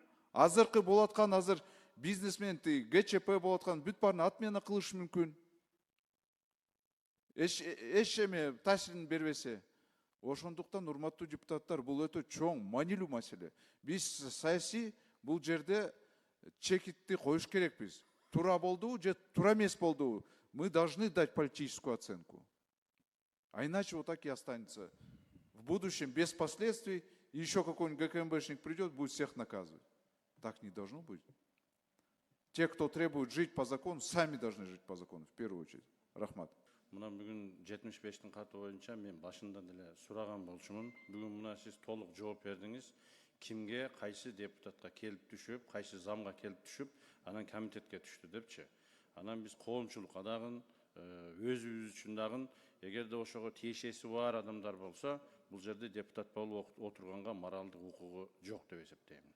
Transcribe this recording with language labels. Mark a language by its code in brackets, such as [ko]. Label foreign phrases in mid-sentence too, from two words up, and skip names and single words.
[ky] Азыркы болаткан азыр бизнесмен ГЧП болаткан бүт баарын отмена кылышы мүмкүн. Эч эме таасирин бербесе. Ошондуктан урматтуу депутаттар, бул өтө чоң, маанилүү маселе. Биз саясий бул жерде чекитти коюш керекпиз. Тура болдубу же тура эмес болдубу? [ru] Мы должны дать политическую оценку. А иначе вот так и останется. В будущем без последствий еще какой-нибудь ГКМБшник придет, будет всех наказывать. Так не должно быть. Те, кто требует жить по закону, сами должны жить по закону, в первую очередь. [ky] Рахмат. Мына бүгін 75-тің қаты бойынша мен башында деле сураган болчумун. Бүгін мына сиз толук жооп бердиңиз. Кимге, кайсы депутатка келип түшүп, кайсы замга келип түшүп, анан комитетке түштү депчи. Анан биз коомчулукка дагы, өзүбүз үчүн дагы, эгерде ошого тиешеси бар адамдар болсо, бул жерде депутат болуп отурганга моралдык укугу жок деп эсептейм.